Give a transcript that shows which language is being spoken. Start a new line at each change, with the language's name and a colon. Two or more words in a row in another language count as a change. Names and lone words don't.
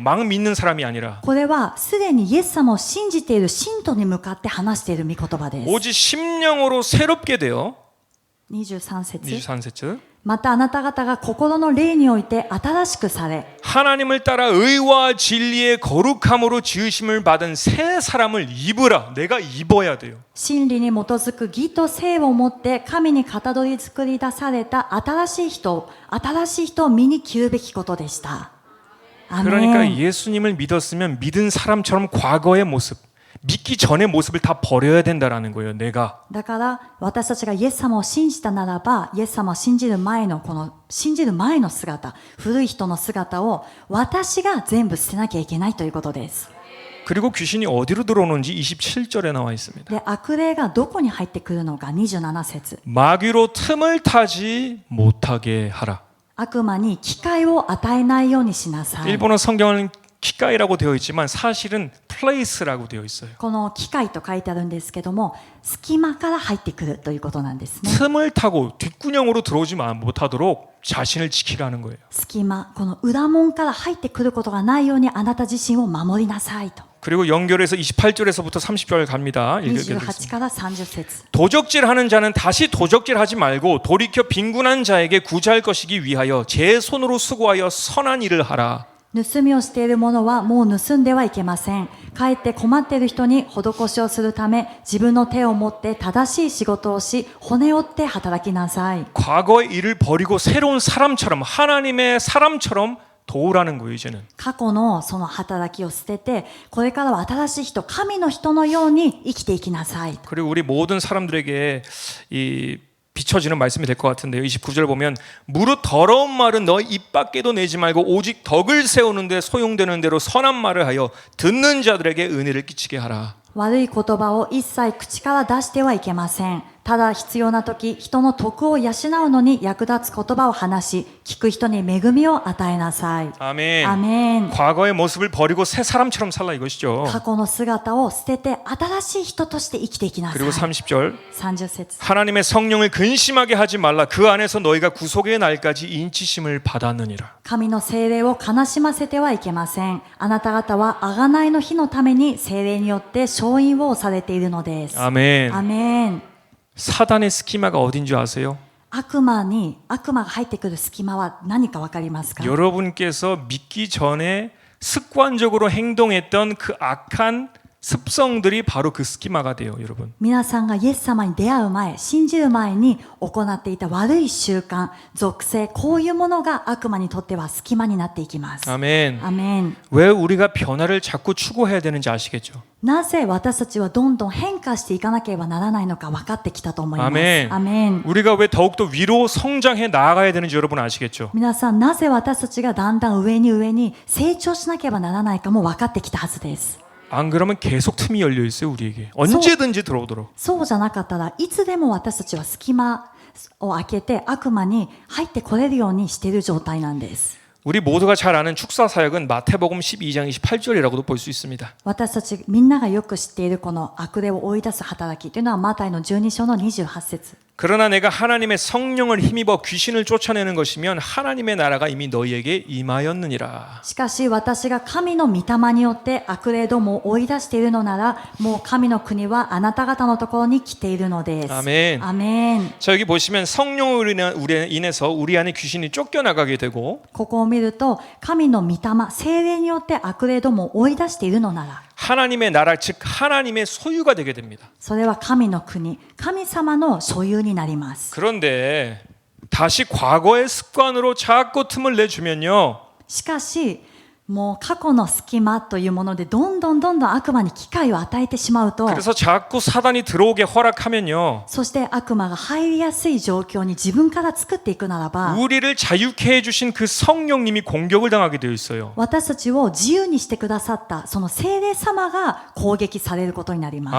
Korean: 막 믿는 사람이 아니라
Japanese: これはすでにイエス様を信じている信徒に向かって話している御言葉です。
Korean: 오직 심령으로 새롭게 되어
Japanese: 23 節。 23節
Korean: またあなた方が心の霊において新しくされ 하나님을 따라 의와 진리의 거룩함으로 지으심을 받은 새 사람을 입으라. 내가 입어야 돼요.
Japanese: 真理に基づく義と聖をもって神にかたどり作り出された新しい人を身に着るべきことでした。アメ
Korean: 그러니까
Japanese: ン。
Korean: 예수님을 믿었으면 믿은 사람처럼 과거의 모습, 믿기 전의 모습을 다 버려야 된다라는 거예요. 내가.
Japanese: だから私たちがイエス様を信じたならば、イエス様を信じる前の姿、古い人の姿を私が全部捨てなきゃいけないということです。
Korean: 그리고 귀신이 어디로 들어오는지 27절에 나와 있습니다.
Japanese: で、悪霊がどこに入ってくるのか27節。
Korean: 마귀로 틈을 타지 못하게 하라.
Japanese: 悪魔に機会を与えないようにしなさい。
Korean: 일본어 성경은 기가이라고 되어 있지만 사실은 place라고 되어 있어요.
Japanese: この機会と書いてあるんですけども、隙間から入ってくるということなんですね。
Korean: 틈을 타고 뒷구녕으로 들어오지 못하도록 자신을 지키라는 거예요.
Japanese: 隙間、この裏門から入ってくることがないようにあなた自身を守りなさいと。
Korean: 그리고 연결해서 28절에서부터 30절 갑니다.
Japanese: 28 から30節。
Korean: 도적질하는 자는 다시 도적질하지 말고 돌이켜 빈군한 자에게 구제할 것이기 위하여 제 손으로 수고하여 선한 일을 하라.
Japanese: 盗みをしている者はもう盗んではいけません。かえって困っている人に施しをするため、自分の手を持って正しい仕事をし、骨折って働きなさい。
Korean: 과거의 일을 버리고 새로운 사람처럼 하나님의 사람처럼 도우라는 거예요. 이제는.
Japanese: 過去のその働きを捨てて、これからは新しい人、神の人のように生きていきなさい。
Korean: 그리고 우리 모든 사람들에게 이 비춰지는 말씀이 될 것 같은데요. 29절 보면 무릇 더러운 말은 너 입 밖에도 내지 말고 오직 덕을 세우는데 소용되는 대로 선한 말을 하여 듣는 자들에게 은혜를 끼치게 하라.
Japanese: 悪い言葉を一切口から出してはいけません。ただ必要な時、人の徳を養うのに役立つ言葉を話し、聞く人に恵みを与えなさい。
Korean: 아멘.
Japanese: アメン。
Korean: 과거의 모습을 버리고 새 사람처럼 살라 이것이죠.
Japanese: 過去の姿を捨てて新しい人として生きていきなさい。
Korean: 그리고 30절
Japanese: 30節。
Korean: 하나님의 성령을 근심하게 하지 말라. 그 안에서 너희가 구속의 날까지 인치심을 받았느니라.
Japanese: 神の聖霊を悲しませてはいけません。あなた方は贖いの日のために聖霊によって勝因をされているのです。
Korean: 아멘.
Japanese: アメン。
Korean: 사단의 스키마가 어딘 줄 아세요?
Japanese: 悪魔が入ってくる隙間は何かわかりますか？
Korean: 여러분께서 믿기 전에 습관적으로 행동했던 그 악한 습성들이 바로 그 스키마가 돼요, 여러분.
Japanese: 皆さんがイエス様に出会う前、信じる前に行っていた悪い習慣、属性、こういうものが悪魔にとっては隙間になっていきます。
Korean: 아멘.
Japanese: アメン。
Korean: 왜 우리가 변화를 자꾸 추구해야 되는지 아시겠죠?
Japanese: なぜ私たちはどんどん変化していかなければならないのか分かってきたと思います。アメン。アメン。
Korean: 우리가 왜 더욱더 위로 성장해 나아가야 되는지 여러분 아시겠죠?
Japanese: 皆さん、なぜ私たちがだんだん上に成長しなければならないかも分かってきたはずです。
Korean: 안 그러면 계속 틈이 열려 있어요, 우리에게. 언제든지 들어오도록.
Japanese: そうじゃなかったらいつでも私たちは隙間を開けて悪魔に入ってこれるようにしている状態なんです。
Korean: 우리 모두가 잘 아는 축사 사역은 마태복음 12장 28절이라고도 볼 수 있습니다.
Japanese: 私たちみんながよく知っているこの悪霊を追い出す働きというのはマタイの12章の28節。
Korean: 그러나 내가 하나님의 성령을 힘입어 귀신을 쫓아내는 것이면 하나님의 나라가 이미 너희에게 임하였느니라.
Japanese: しかし私が神の御霊によって悪霊どもを追い出しているのならもう神の国はあなた方のところに来ているのです。
Korean: 아멘.
Japanese: アメン。
Korean: 자, 여기 보시면 성령으로 인해서 우리 안에 귀신이 쫓겨나가게 되고
Japanese: ここを見ると神の御霊、聖霊によって悪霊どもを追い出しているのなら
Korean: 하나님의 나라, 즉 하나님의 소유가 되게 됩니다.
Japanese: それは神の国、神様の所有になります。
Korean: 그런데 다시 과거의 습관으로 자꾸 틈을 내주면요.
Japanese: しかしもう過去の隙間というものでどんどん悪魔に機会を与えてしまうと
Korean: 그래서 자꾸 사단이 들어오게 허락하면요.
Japanese: そして悪魔が入りやすい状況に自分から作っていくならば
Korean: 우리를 자유케 해주신 그 성령님이 공격을 당하게 되어 있어요.
Japanese: 私たちを自由にしてくださったその聖霊様が攻撃されることになります。